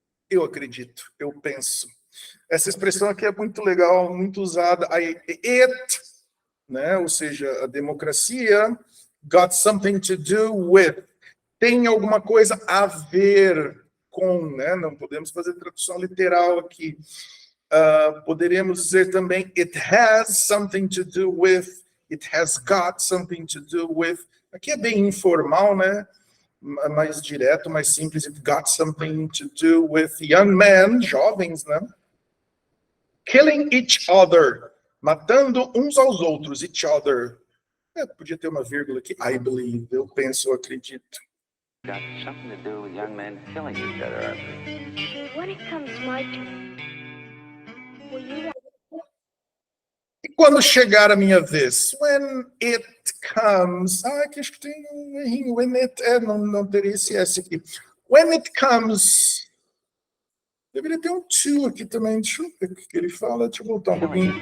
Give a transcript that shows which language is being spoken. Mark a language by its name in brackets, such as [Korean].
[Portuguese] Eu acredito, eu penso. Essa expressão aqui é muito legal, muito usada. Né? Ou seja, a democracia [English] got something to do with. [Portuguese] Tem alguma coisa a ver com, né? Não podemos fazer tradução literal aqui. Poderíamos dizer também, [English] it has something to do with, it has got something to do with. [Portuguese] Aqui é bem informal, né? Mais direto, mais simples. [English] It got something to do with young men, jovens, né? Killing each other, [Portuguese] matando uns aos outros, [English] each other. [Portuguese] Podia ter uma vírgula aqui, [English] I believe, [Portuguese] eu penso, eu acredito. [English] got something to do with young men killing each other, I believe. When it comes my turn, will you want [Portuguese] E quando chegar a minha vez? [English] When it comes. [Portuguese] Aqui acho que tem um errinho. [English] When it. [Portuguese] Não teria esse S aqui. [English] When it comes. [Portuguese] Deveria ter um to aqui também. Deixa eu ver o que ele fala. Deixa eu voltar um [English] Killing [Portuguese] pouquinho.